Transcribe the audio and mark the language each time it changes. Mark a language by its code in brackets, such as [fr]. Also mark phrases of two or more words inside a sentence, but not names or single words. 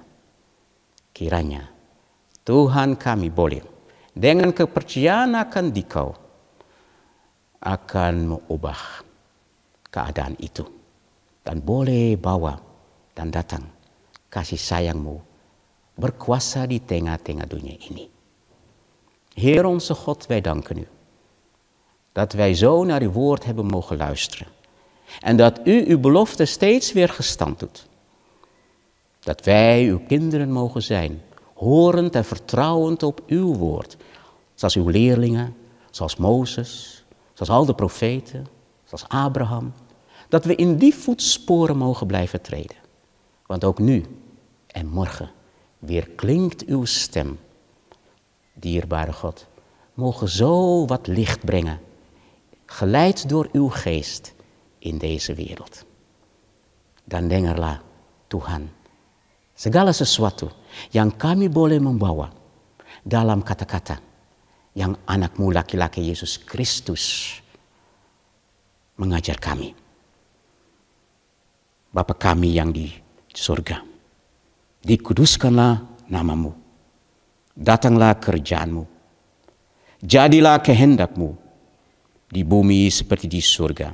[id] Kiranya Tuhan kami boleh dengan kepercayaan akan Dikau akan mengubah keadaan itu. Dan boleh bawa dan datang kasih sayang-Mu berkuasa di tengah-tengah dunia ini. [nl] Heer onze God, wij danken U dat wij zo naar Uw woord hebben mogen luisteren. En dat U Uw belofte steeds weer gestand doet. Dat wij Uw kinderen mogen zijn, horend en vertrouwend op Uw woord. Zoals Uw leerlingen, zoals Mozes, zoals al de profeten, zoals Abraham. Dat we in die voetsporen mogen blijven treden. Want ook nu en morgen weer klinkt Uw stem. Dierbare God, mogen zo wat licht brengen, geleid door Uw geest in deze wereld. [id] Dan dengarlah Tuhan, segala sesuatu yang kami boleh membawa dalam kata-kata yang anak-Mu laki-laki Yesus Kristus mengajar kami. Bapa kami yang di surga, dikuduskanlah nama-Mu, datanglah kerjaan-Mu, jadilah kehendak-Mu di bumi seperti di surga.